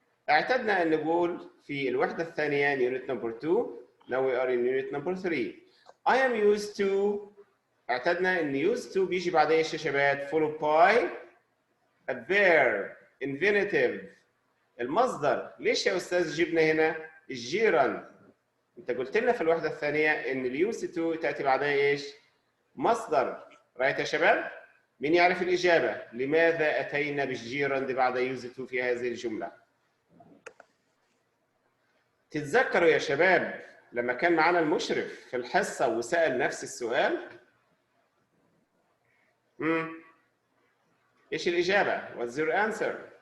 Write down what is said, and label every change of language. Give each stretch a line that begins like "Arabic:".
Arabic: اعتدنا أن نقول في الوحدة الثانية
English: unit number 2. Now we are in unit number 3. I am used to.
Arabic: اعتدنا أن used to بيجي بعد ايش يا شباب؟
English: followed by a verb infinitive.
Arabic: المصدر. ليش يا أستاذ جبنا هنا الجيران؟ أنت قلت لنا في الوحدة الثانية أن used to تأتي بعدها ايش؟ مصدر. رايت يا شباب؟ مين يعرف الإجابة؟ لماذا أتينا بالجيران بعد used to في هذه الجملة؟ تتذكروا يا شباب لما كان معنا المشرف في الحصة وسأل نفس السؤال؟ إيش الإجابة؟
English: What's your answer?